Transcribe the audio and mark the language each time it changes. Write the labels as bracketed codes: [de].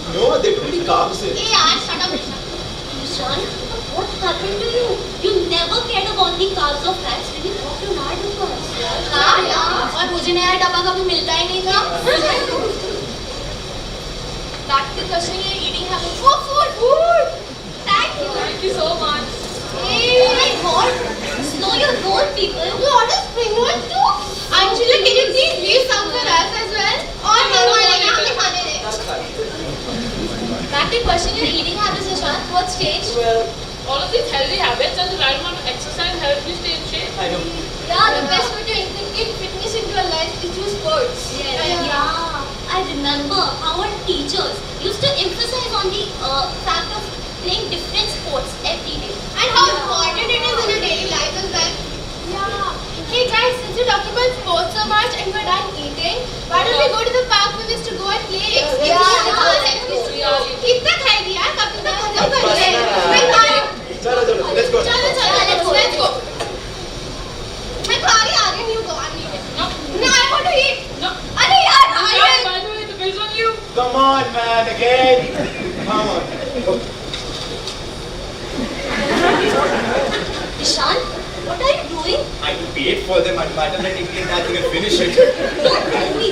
[en] No, they're too many carbs in. Hey, yaar, shut up, Nishan. Nishan, what happened to you? You never cared about the carbs or fats when you talked to Nard with us. [hi] हाँ यार, और मुझे नया डब्बा कभी मिलता ही नहीं था. [en] Back to questioning your eating habits. Oh, food! Thank you. Thank you so much. Hey, my God! Slow your roll, people. You order spring rolls too? Anjali, can you please leave some for us as well? [hi] और मंगवा लेना, हमें खाने दे. [en] Back to question your eating habits, Nishant. What's changed? Well, All of these healthy habits and the right amount of exercise help you stay in shape. I know. Yeah, the best way to inculcate fitness into your life is through sports. Yeah, I remember how our teachers used to emphasize on the fact of playing different sports every day. And how important it is in your daily life as well. Yeah. Hey guys, since you talked about sports so much and we're done eating, why don't we go to the park we used to go and play? [hi] कितना खाएगी यार? कब तक खत्म कर लेंगे? Chalo, [en] let's go. [hi] चलो, [en] let's go. [hi] मैं खा रही आ रही हूँ गवान नहीं है. [en] No, I want to eat. No. [hi] अरे यार, [en] By the way, the bill's on you. Come on, man, again. Come on. Ishan, what are you doing? I paid for them and mathematically I can finish it. Don't tell me.